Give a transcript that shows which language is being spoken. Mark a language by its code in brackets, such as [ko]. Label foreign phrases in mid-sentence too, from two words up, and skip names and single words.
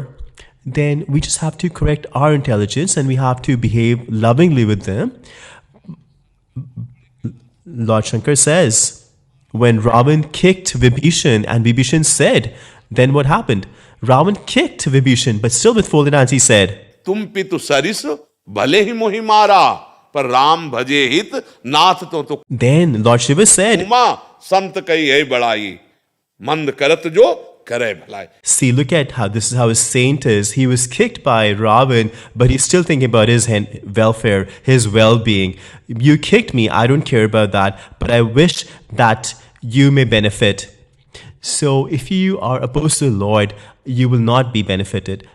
[en] Then we just have to correct our intelligence and we have to behave lovingly with them. Lord Shankar says, when Ravan kicked Vibhishan and Vibhishan said, then what happened? Ravan kicked Vibhishan, but still with folded hands he said, [awa] तुम पितु सरिस भले ही मोहि मारा पर राम भजे हित नाथ तो [en] Then Lord Shiva said, [awa] उमा संत कई है बड़ाई मंद करत जो करे भलाई. [en] See, look at how this is how a saint is. He was kicked by Ravan, but he's still thinking about his welfare, his well-being. You kicked me, I don't care about that, but I wish that you may benefit. So if you are opposed to the Lord, you will not be benefited.